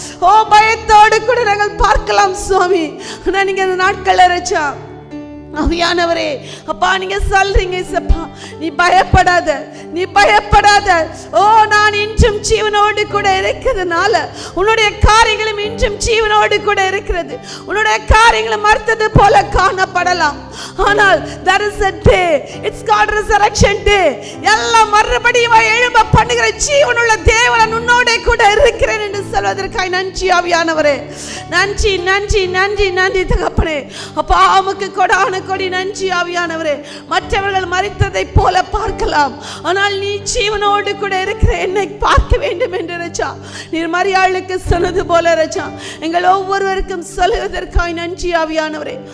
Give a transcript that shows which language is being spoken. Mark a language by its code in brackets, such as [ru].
[ta] ஓ பயத்தோடு கூட நாங்கள் பார்க்கலாம் சுவாமி. ஆனா நீங்க அந்த நாட்கள்ல ராஜா ஆவியானவரே, அப்பா நீங்க சொல்றீங்க சப்பா, நீ பயப்படாத, நீ பயப்படாத. ஓ நான் இன்றும் ஜீவனோடு கூட இருக்கிறதுனால உன்னுடைய காரியங்களும் இன்றும் ஜீவனோடு கூட இருக்கிறது. உன்னுடைய காரியங்களும் மறுத்தது போல காணப்படலாம், ஆனால் [en] there is a day, it's called resurrection day. [ta] எல்லாம் மறுபடியும் எழும்ப பண்ணுகிற ஜீவனுள்ள தேவன் உன்னோட கூட இருக்கிறேன் என்று சொல்வதற்காக நன்றி ஆவியானவரே, நன்றி நன்றி நன்றி நன்றி தகப்பனே. அப்பா உமக்கு கொடான கொடி நன்றி ஆவியானவரே. மற்றவர்கள் மரித்ததை போல பார்க்கலாம், ஆனால் நீ ஜீவனோடு கூட இருக்கிற என்னை பார்க்க வேண்டும் என்று ராஜா நீர் மரியாளுக்கு சொன்னது போல ராஜா எங்கள் ஒவ்வொருவருக்கும் சொல்வதற்காக நன்றி ஆவியானவரே.